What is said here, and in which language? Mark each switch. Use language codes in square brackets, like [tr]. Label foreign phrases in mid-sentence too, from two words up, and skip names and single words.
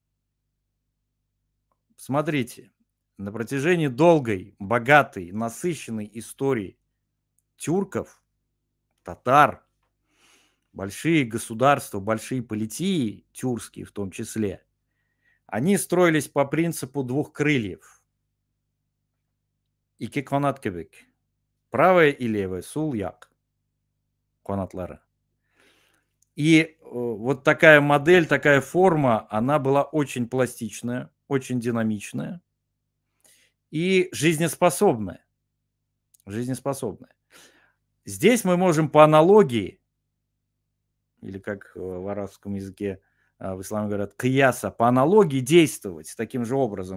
[tt] Смотрите, на протяжении долгой, богатой, насыщенной истории тюрков, татар, большие государства, большие политии, тюркские в том числе, они строились по принципу двух крыльев. Ике канат кебек. [ru] Правая и левая, [tt] сул як. Канатлары. [ru] И вот такая модель, такая форма, она была очень пластичная, очень динамичная и жизнеспособная. Жизнеспособная. Здесь мы можем по аналогии, или как в арабском языке в исламе говорят, кияса, по аналогии действовать таким же образом.